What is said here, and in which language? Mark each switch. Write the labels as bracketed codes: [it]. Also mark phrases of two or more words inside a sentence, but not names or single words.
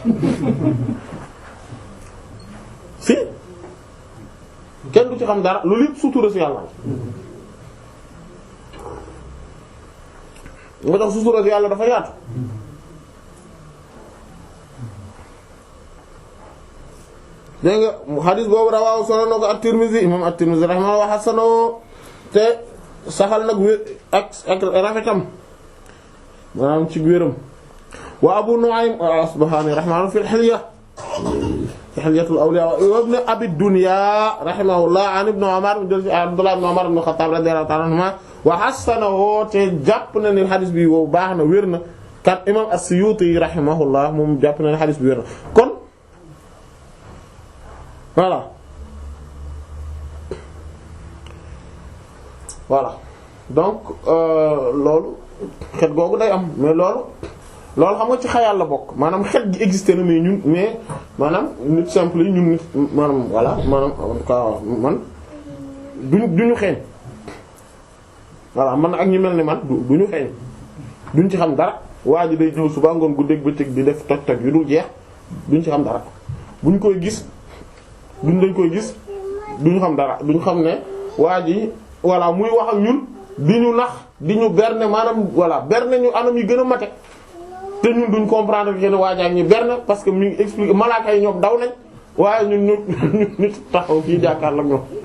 [wo] si kenn du ci xam dara loolu yëpp sutura si yàlla nga tax sutura si yàlla dafa yaatu dégg nga xadis boobu rawaaw solo na ko at-Tirmidhi imam at-Tirmidhi [ar] رحمه الله وحسنه [wo] te saxal nag wé ak rafetam maanaam ci wéram [ar] وأبو نعيم الأصبهاني رحمه الله في الحلية في حلية الأولياء وابن أبي الدنيا رحمه الله عن ابن عمر عبد الله بن عمر بن الخطاب رضي الله تعالى عنهما وحسنه [wo] te jàpp na ni xadis bi wow baax na wér na kat imam as-Suyuti rahimahullah moom jàpp na ni xadis bi wér na kon voilà donc loolu xet googu day am mais loolu xam nga ci xayaal la bokk maanaam xet gi existé na mais maanaam nit simple yi ñun nit maanaam voilà maanaam [fr] en tout [wo] cas man duñu xeeñ voilà man ak ñu mel ni man duñu xeeñ duñ ci xam dara waa ji day ñëw suba ngoon guddeeg bëccëg di def toj yu dul jeex duñ ci xam dara buñ koy gis dañ koy gis duñu xam dara duñu xam ne waa ji voilà muy wax ak ñun di ñu nax di ñu berne maanaam voilà berne ñu anam yi gën a mate te ñun duñ [fr] comprendre que [wo] ne waa ji ak ñu berne [fr] parce que [wo] mi ngi expliquer malaaka yi ñoom daw nañ waaye ñun ñu taxaw fii jàkkaar la ñoom